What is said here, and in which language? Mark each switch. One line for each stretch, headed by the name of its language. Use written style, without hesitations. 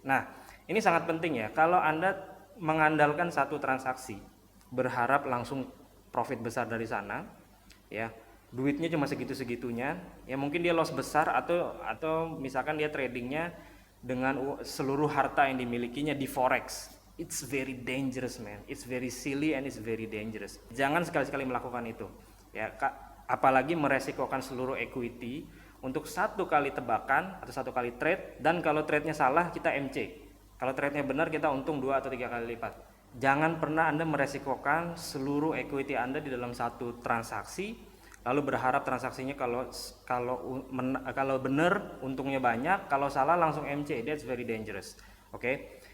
Indonesian: Nah, ini sangat penting ya. Kalau Anda mengandalkan satu transaksi, berharap langsung profit besar dari sana, ya, duitnya cuma segitu-segitunya, ya mungkin dia loss besar, atau misalkan dia tradingnya dengan seluruh harta yang dimilikinya di forex.
English: It's very dangerous, man. It's very silly and it's very dangerous.
Indonesian: Jangan sekali-sekali melakukan itu, ya. Apalagi meresikokan seluruh equity untuk satu kali tebakan atau satu kali trade, dan kalau trade-nya salah kita MC. Kalau trade-nya benar kita untung 2 atau 3 kali lipat. Jangan pernah Anda meresikokan seluruh equity Anda di dalam satu transaksi lalu berharap transaksinya kalau benar untungnya banyak, kalau salah langsung MC.
English: That's very dangerous.
Indonesian: Oke.